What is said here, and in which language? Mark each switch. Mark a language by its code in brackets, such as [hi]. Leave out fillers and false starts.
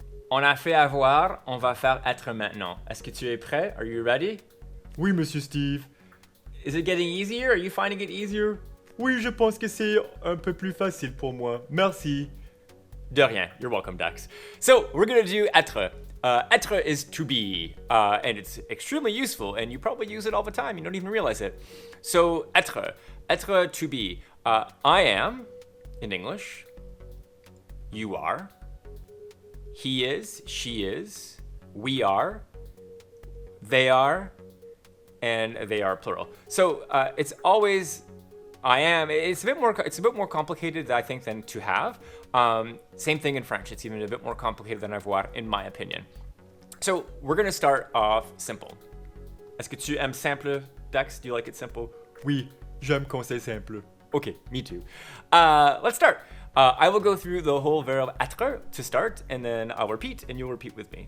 [fr] On a fait avoir, on va faire être maintenant. Est-ce que tu es prêt? [en] Are you ready? [fr] Oui, Monsieur Steve. [en] Is it getting easier? Are you finding it easier? [fr] Oui, je pense que c'est un peu plus facile pour moi. Merci. De rien. [en] You're welcome, Dax. So, we're gonna do être. Être is to be, and it's extremely useful, and you probably use it all the time. You don't even realize it. So, être. Être to be. I am, in English. You are. He is, she is. We are. They are. And they are plural. So, it's always I am. It's a bit more complicated, I think, than to have. Same thing in French. It's even a bit more complicated than avoir, in my opinion. So we're gonna start off simple. [fr] Est-ce que tu aimes simple, Dax? [en] Do you like it simple? [fr] Oui, j'aime quand c'est simple. [en] Okay, me too. Let's start. I will go through the whole verb être to start, and then I'll repeat, and you'll repeat with me.